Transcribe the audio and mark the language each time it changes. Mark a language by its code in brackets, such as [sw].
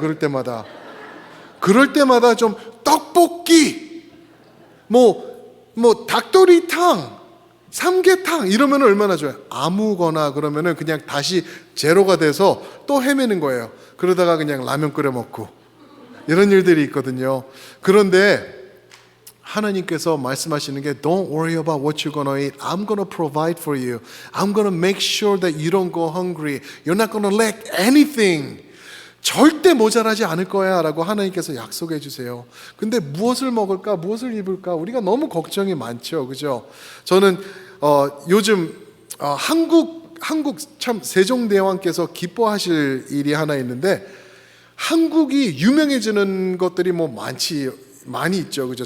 [ko] 그럴 때마다 좀 떡볶이, 뭐 닭도리탕, 삼계탕 이러면 얼마나 좋아요. 아무거나 그러면은 그냥 다시 제로가 돼서 또 헤매는 거예요. 그러다가 그냥 라면 끓여 먹고 이런 일들이 있거든요. 그런데 하나님께서 말씀하시는 게 [en] Don't worry about what you're gonna eat. I'm gonna provide for you. I'm gonna make sure that you don't go hungry. You're not gonna lack anything. [ko] 절대 모자라지 않을 거야 라고 하나님께서 약속해 주세요. 근데 무엇을 먹을까, 무엇을 입을까 우리가 너무 걱정이 많죠. 그죠? 저는 요즘 한국 참 세종대왕께서 기뻐하실 일이 하나 있는데 한국이 유명해지는 것들이 많이 있죠. 그죠?